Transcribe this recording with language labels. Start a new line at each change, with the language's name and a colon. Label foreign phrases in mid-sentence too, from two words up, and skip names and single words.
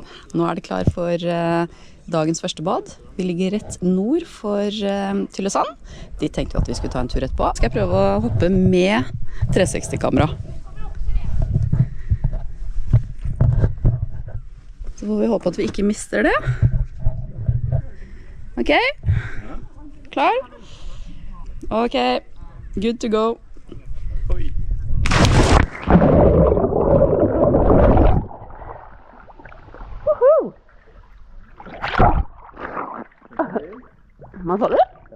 Norwegian: Nå det klar for dagens første bad. Vi ligger rett nord for Tyløsand. De tenkte vi at vi skulle ta en tur etterpå. Skal jeg prøve å hoppe med 360-kamera. Så får vi håpe at vi ikke mister det. Ok? Klar?
English: Ok, good to go.
Norwegian: Hva sa du?